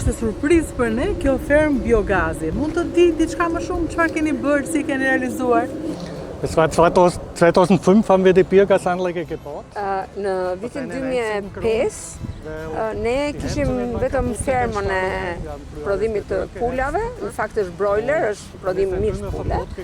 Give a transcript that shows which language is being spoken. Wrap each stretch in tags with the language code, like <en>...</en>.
<sq>ishte surprizë për ne kjo fermë biogazi. Mund të di diçka më shumë, çfarë keni bërë, si keni realizuar?</sq> <de>Es war 2005 haben wir die Biogasanlage gebaut.</de> <sq>Në vitin 2005 ne kishim vetëm fermën e prodhimit të pulave, në fakt është broiler, është prodhim mish pule.</sq>